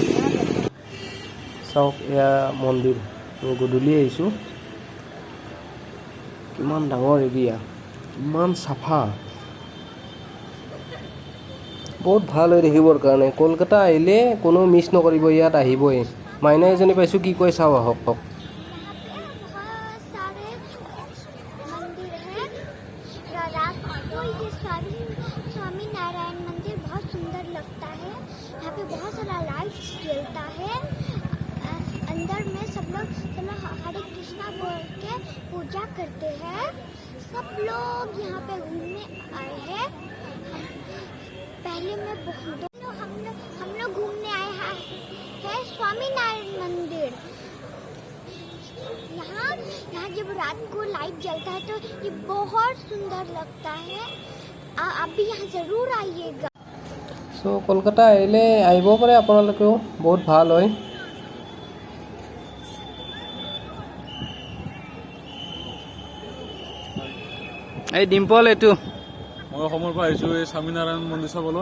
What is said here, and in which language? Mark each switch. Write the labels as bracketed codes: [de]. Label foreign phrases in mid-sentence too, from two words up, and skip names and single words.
[as] চাওক এয়া মন্দিৰ, মই গধূলি আহিছোঁ। কিমান ডাঙৰ এৰিয়া, ইমান চাফা, বহুত ভাল হৈ দেখিবৰ কাৰণে। কলকাতা আহিলে কোনো মিছ নকৰিব, ইয়াত আহিবই। মাইনা এজনী পাইছোঁ, কি কয় চাওঁ আহক। [hi] यहाँ पे बहुत सारे मंदिर हैं। रात को ये स्वामी नारायण मंदिर बहुत सुंदर लगता है। यहाँ पे बहुत सारा लाइट्स जलता है। अंदर में सब लोग हरे कृष्णा बोल के पूजा करते हैं। सब लोग यहाँ पे घूमने आए हैं। पहले में हम लोग घूमने आए हैं स्वामी नारायण मंदिर। यहाँ जब रात को लाइट जलता है तो ये बहुत सुंदर लगता है। आप भी यहाँ जरूर आइएगा। [as] সো কলকাতা আহিলে আহিব পাৰে আপোনালোকেও, বহুত ভাল হয়। এই ডিম্পল, এইটো মই অসমৰ পৰা আহিছোঁ এই স্বামীনাৰায়ণ মন্দিৰ চাবলৈ।